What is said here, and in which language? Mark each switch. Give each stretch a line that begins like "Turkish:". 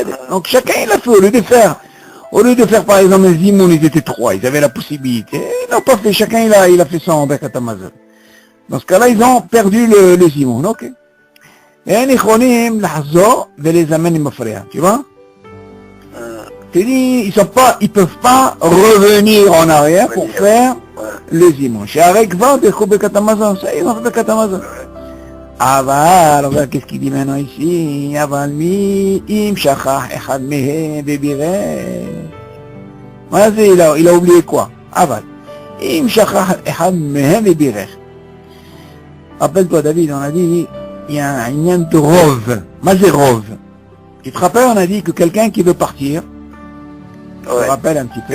French: Donc, chacun il a fait, au lieu de faire par exemple un zimoun, ils étaient trois, ils avaient la possibilité. Ils n'ont pas fait, chacun il a fait son Birkat Hamazon. Dans ce cas-là, ils ont perdu le zimoun, ok. Et ils
Hebrew: יכולים לחזור ולזמן עם מפריע,
French: tu vois? Tu dis, ils peuvent pas revenir en arrière pour faire le zimoun.
Hebrew: שהרי כבר דרכו ברכת המזון,
French: ça ils ont fait
Hebrew: ברכת המזון. אבל,
French: regarde qu'est-ce qu'il dit maintenant ici,
Hebrew: אבל מי אם שכח אחד מהם ובירך? מה זה,
French: il a oublié quoi?
Hebrew: אבל, אם שכח אחד מהם ובירך.
French: Rappelle-toi David, on a dit, il y a un lien de rov. Mais rov. Tu te rappelles, on a dit que quelqu'un qui veut partir, je me rappelle un petit peu.